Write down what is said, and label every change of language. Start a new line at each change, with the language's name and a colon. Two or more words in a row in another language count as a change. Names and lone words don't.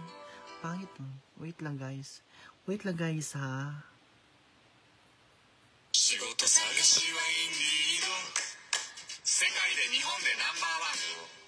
Filipino: Pangit mo. Wait lang, guys. Wait lang, guys, ha.
Japanese: 仕事探しはインディード世界で日本でナンバーワン。